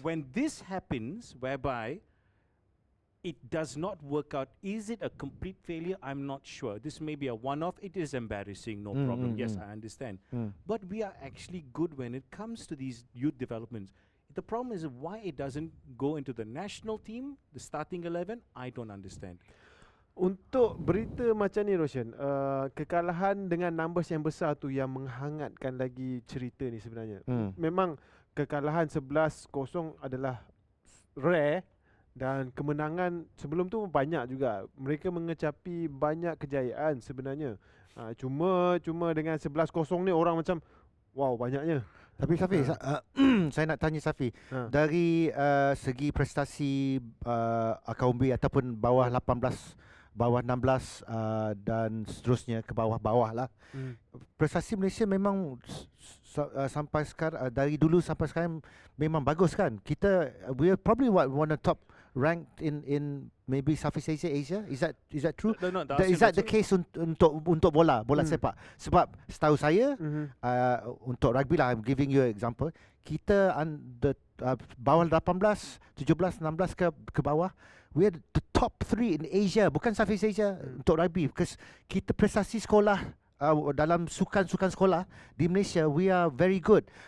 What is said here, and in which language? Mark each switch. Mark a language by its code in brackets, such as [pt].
[en] when this happens, whereby it does not work out, is it a complete failure? I'm not sure. This may be a one-off. It is embarrassing, no problem. Yes, I understand. But we are actually good when it comes to these youth developments. The problem is why it doesn't go into the national team, the starting 11, I don't understand. [ms] Untuk berita macam ni Roshan, kekalahan dengan numbers yang besar tu yang menghangatkan lagi cerita ni sebenarnya. Memang kekalahan 11-0 adalah rare dan kemenangan sebelum tu banyak juga. Mereka mengecapi banyak kejayaan sebenarnya. Cuma dengan 11-0 ni orang macam wow, banyaknya. Tapi Safi, saya nak tanya Safi, dari segi prestasi akaumbi ataupun bawah 18, bawah 16 dan seterusnya ke bawah-bawah lah. Prestasi Malaysia memang sampai sekarang, dari dulu sampai sekarang memang bagus kan. Kita [en] we are probably one of top ranked in maybe Southeast Asia. Is that true? No, Is that the case [ms] untuk bola sepak? Sebab setahu saya untuk rugby lah, [en] I'm giving you an example. [ms] Kita bawah 18, 17, 16 ke bawah, [en] we are the top 3 in Asia, [ms] bukan Southeast Asia untuk rugby, [en] because [ms] kita prestasi sekolah dalam sukan sekolah di Malaysia, [en] we are very good.